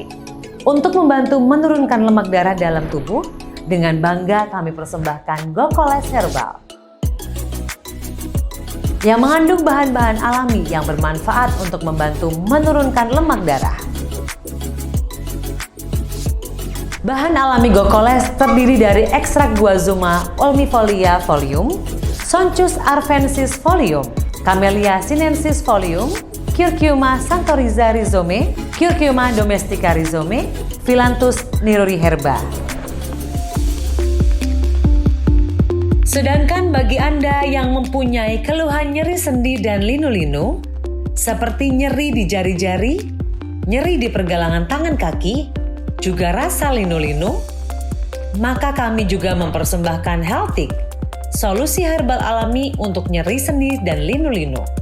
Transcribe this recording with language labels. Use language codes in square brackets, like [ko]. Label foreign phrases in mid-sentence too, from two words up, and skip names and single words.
[id] Untuk membantu menurunkan lemak darah dalam tubuh, dengan bangga kami persembahkan Gokoles Herbal yang mengandung bahan-bahan alami yang bermanfaat untuk membantu menurunkan lemak darah. Bahan alami Gokoles terdiri dari ekstrak guazuma olmifolia folium, Sonchus arvensis folium, Camellia sinensis folium, Curcuma santoriza rhizome, Curcuma domestica rhizome, Phyllanthus niruri herba. Sedangkan bagi Anda yang mempunyai keluhan nyeri sendi dan linu-linu, seperti nyeri di jari-jari, nyeri di pergelangan tangan kaki, juga rasa linu-linu, maka kami juga mempersembahkan Healthik, solusi herbal alami untuk nyeri sendi dan linu-linu.